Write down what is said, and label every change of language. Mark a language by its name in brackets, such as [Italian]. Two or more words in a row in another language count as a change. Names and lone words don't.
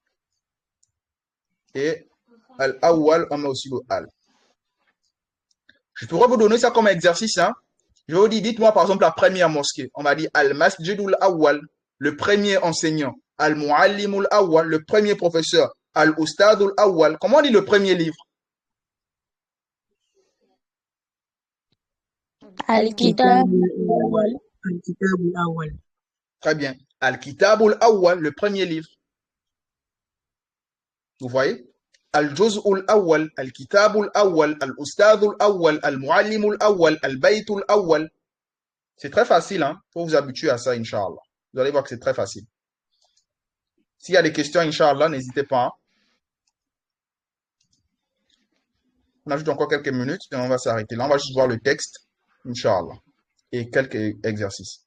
[French] Et Al-Awwal, on met aussi le Al. Je pourrais vous donner ça comme exercice. Hein? Je vous dis, dites-moi par exemple la première mosquée. On va dire [Arabic] المسجد الأول, [French] le premier enseignant. [Arabic] المعلم الأول, [French] le premier professeur. [Arabic] الأستاذ الأول. [French] Comment on dit le premier livre? [Arabic] Al-Kitabul أول. الكتاب الأول. [French] Très bien. [Arabic] الكتاب الأول, [French] le premier livre. Vous voyez? [Arabic] الجزء الأول الكتاب الأول الأستاذ الأول المعلم الأول البيت الأول. [French] C'est très facile, hein? Il faut vous habituer à ça, Inch'Allah. Vous allez voir que c'est très facile. S'il y a des questions, Inch'Allah, n'hésitez pas. Hein? On ajoute encore quelques minutes et on va s'arrêter. Là, on va juste voir le texte, Inch'Allah, et quelques exercices.